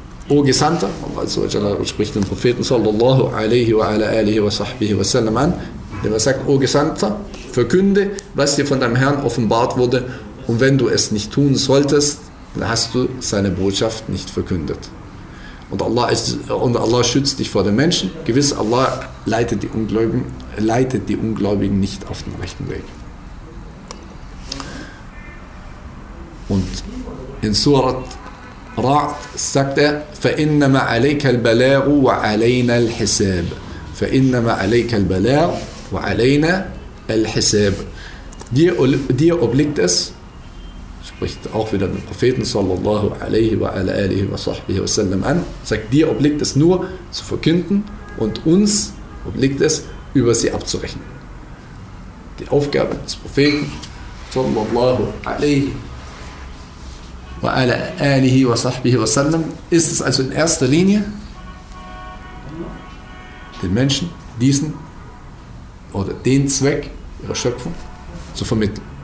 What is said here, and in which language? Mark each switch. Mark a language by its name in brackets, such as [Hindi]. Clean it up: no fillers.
[German] O Gesandter, Allah Azza wa Jalla spricht den Propheten sallallahu alayhi wa ala alihi wa sahbihi wa sallam an, der sagt, O Gesandter, verkünde, was dir von deinem Herrn offenbart wurde. Und wenn du es nicht tun solltest, dann hast du seine Botschaft nicht verkündet. Und Allah schützt dich vor den Menschen. Gewiss, Allah leitet die Ungläubigen nicht auf den rechten Weg. Und in Surat Ra'd sagt er, [Arabic] فَإِنَّمَا عَلَيْكَ الْبَلَاغُ وَعَلَيْنَا الْحِسَابُ فَإِنَّمَا عَلَيْكَ الْبَلَاغُ وَعَلَيْنَا الْحِسَابُ. [German] Dir obliegt es, spricht auch wieder den Propheten sallallahu alaihi wa ala alihi wa sahbihi wa sallam an, sagt, dir obliegt es nur zu verkünden und uns obliegt es, über sie abzurechnen. Die Aufgabe des Propheten sallallahu alaihi wa ala alihi wa sahbihi wa sallam ist es also in erster Linie, den Menschen diesen oder den Zweck ihrer Schöpfung zu vermitteln.